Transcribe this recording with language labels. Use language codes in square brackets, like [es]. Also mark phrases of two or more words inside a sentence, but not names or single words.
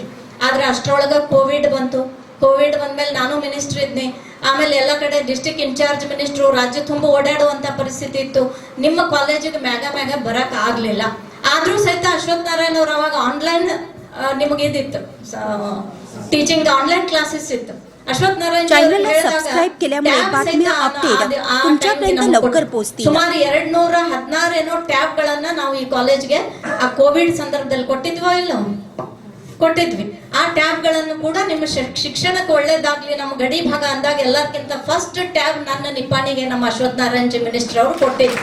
[kn] ಆದ್ರೆ ಅಷ್ಟರೊಳಗ ಕೋವಿಡ್ ಬಂತು. ಕೋವಿಡ್ ಬಂದ್ಮೇಲೆ ನಾನು ಮಿನಿಸ್ಟರ್ ಇದ್ನಿ. ಆಮೇಲೆ ಎಲ್ಲ ಕಡೆ [en] district incharge minister [kn] ರಾಜ್ಯ ತುಂಬ ಓಡಾಡುವಂತ ಪರಿಸ್ಥಿತಿ ಇತ್ತು. ನಿಮ್ಮ ಕಾಲೇಜಿಗೆ ಮ್ಯಾಗ ಬರಕ್ ಆಗ್ಲಿಲ್ಲ. ಆದ್ರೂ ಸಹಿತ ಅಶ್ವಥ್ ನಾರಾಯಣ್ ಅವ್ರು ಅವಾಗ ಆನ್ಲೈನ್ ನಿಮಗೆ ಇದಿತ್ತು, [en] teaching online classes [kn] इತ್ತು. अश्वथ नारायण [mr] चॅनलला सबस्क्राईब केल्यामुळे बातम्या अपडेट तुमच्यापर्यंत लवकर पोहोचतील. [kn] ಸುಮಾರು 216 ಏನೋ ಟ್ಯಾಬ್ ಗಳನ್ನ ನಾವು ಈ ಕಾಲೇಜ್ಗೆ ಆ ಕೋವಿಡ್ ಸಂದರ್ಭದಲ್ಲಿ ಕೊಟ್ಟಿದ್ವೋ ಇಲ್ಲ ಕೊಟ್ಟಿದ್ವಿ. ಆ ಟ್ಯಾಬ್ ಗಳನ್ನು ಕೂಡ ನಿಮ್ಮ ಶಿಕ್ಷಣಕ್ಕೆ ಒಳ್ಳೇದಾಗ್ಲಿ, ನಮ್ಮ ಗಡಿ ಭಾಗ ಅಂದಾಗ ಎಲ್ಲಕ್ಕಿಂತ [en] first tab [kn] ನನ್ನ ನಿಪ್ಪಾಣಿಗೆ ನಮ್ಮ ಅಶ್ವಥ್ ನಾರಾಯಣ್ ಜಿ ಮಿನಿಸ್ಟರ್ ಅವರು ಕೊಟ್ಟಿದ್ರು.